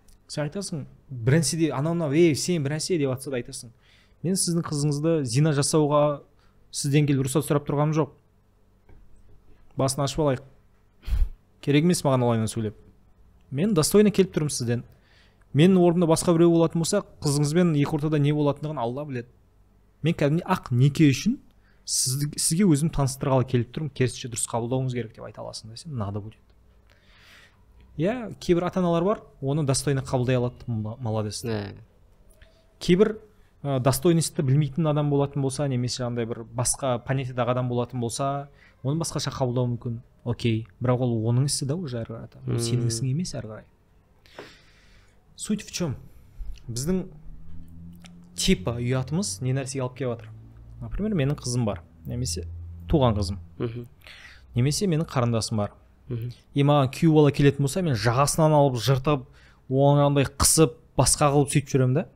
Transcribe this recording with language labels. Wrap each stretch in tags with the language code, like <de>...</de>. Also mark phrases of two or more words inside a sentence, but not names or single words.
<kk>сен айтасың бір нәрседе анау мынау сен бір нәрсе деп жатса да айтасың мен сіздің қызыңызды зина жасауға сізден келіп рұқсат сұрап тұрғаным жоқ, басын ашып алайық, керек емес маған олаймен сөйлеп, мен достойно келіп тұрмын сізден, менің орнымда басқа біреу болатын болса қызыңызбен екі ортада не болатындығын Алла біледі, мен кәдімгідей ақ неке үшін сізге өзім таныстырғалы келіп тұрмын, керісінше дұрыс қабылдауыңыз керек деп айта аласың десем</kk> <ru>надо будет.</ru> <kk>Иә, кейбір ата аналар бар, оны достойно қабылдай алады, молодец. Кейбір достойностьті білмейтін адам болатын болса, немесе жаңағыдай бір басқа понятиедағы адам болатын болса, оны басқаша қабылдау мүмкін. Окей, бірақ ол оның ісі да уже әрі қарай. Ол сенің ісің емес әрі қарай.</kk> <ru>Суть в чем?</ru> <kk>Біздің типа ұятымыз не нәрсеге алып келіп жатыр. Например, менің қызым бар, немесе туған қызым. Немесе менің қарындасым бар. И маған күйеу бала келетін болса, мен жағасынан алып жыртып, оңандай қысып, басқа қылып сөйтіп жүремін да.</kk>